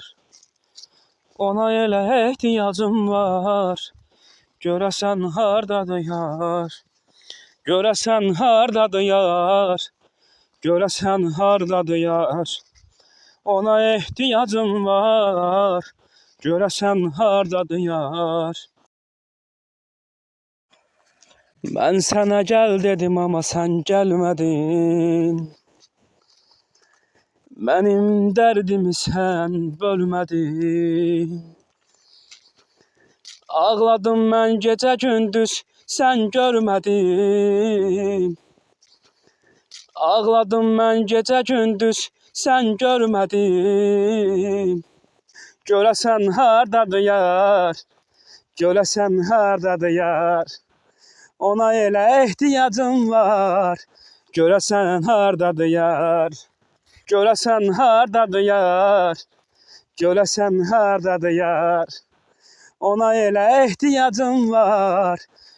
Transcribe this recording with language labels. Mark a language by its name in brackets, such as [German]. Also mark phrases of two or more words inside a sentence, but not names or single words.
[Azerbaijani] Ona elə ehtiyacım var. Görəsən hardadır yar? Görəsən hardadır yar? Görəsən hardadır yar? Ona ehtiyacım var. Görəsən hardadır yar? [Turkish] Ben sana gel dedim ama sen gelmedin. Benim derdimi sen bölmedin. Ağladım ben gece gündüz sen görmedin. Ağladım ben gece gündüz sen görmedin. [Azerbaijani] Görəsən hardadır yar? Görəsən hardadır yar? Ona elə ehtiyacım var. Görəsən hardadır yar? Görəsən hardadır yar? Görəsən hardadır yar? Ona elə ehtiyacım var.